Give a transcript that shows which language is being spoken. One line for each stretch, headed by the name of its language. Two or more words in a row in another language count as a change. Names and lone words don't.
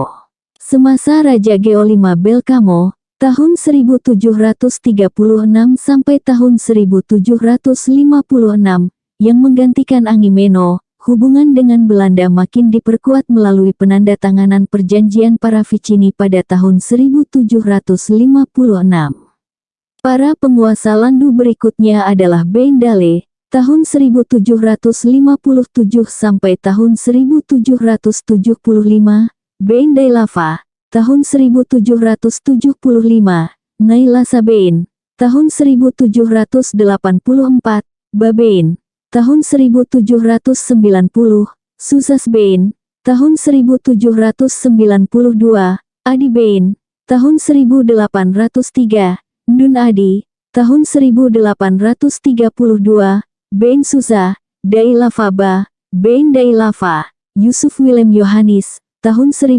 Indonesian: Semasa Raja Geolima Belkamo, tahun 1736 sampai tahun 1756, yang menggantikan Angimeno, hubungan dengan Belanda makin diperkuat melalui penandatanganan perjanjian Paravicini pada tahun 1756. Para penguasa Landu berikutnya adalah Beindale, tahun 1757 sampai tahun 1775, Beindailafa, tahun 1775, Nailasabein, tahun 1784, Babein, tahun 1790, Susasbein, tahun 1792, Adibein, tahun 1803, Ndun Adi, tahun 1832, Bein Susa, Dailafaba, Bein Dailafa, Yusuf Willem Yohanis, tahun